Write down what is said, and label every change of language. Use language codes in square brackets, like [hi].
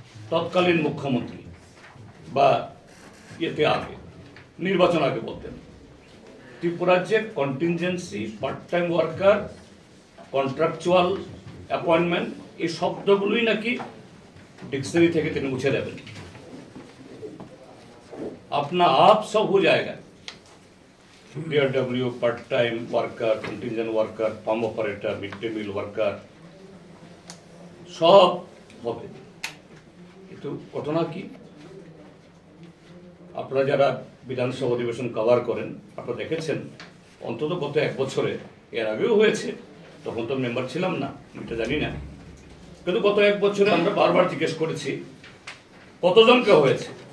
[bn] তৎকালীন মুখ্যমন্ত্রী বা এতে আগে নির্বাচন আগে বলতেন ত্রিপুরার যে contingency, part time worker, contractual appointment, এই শব্দগুলোই নাকি ডিকশনারি থেকে তিনি মুছে দেবেন। [hi] अपना आप सब हो जाएगा। DRW, part time worker, contingent worker, farm operator, mid day mill worker सब হবে। [bn] কিন্তু ঘটনা কি, আপনারা যারা বিধানসভা অধিবেশন কভার করেন আপনারা দেখেছেন অন্তত গত এক বছরে, এর আগেও হয়েছে, তখন তো মেম্বার ছিলাম না, এটা জানি না, কিন্তু গত এক বছরে আমরা বারবার জিজ্ঞেস করেছি কতজনকে হয়েছে।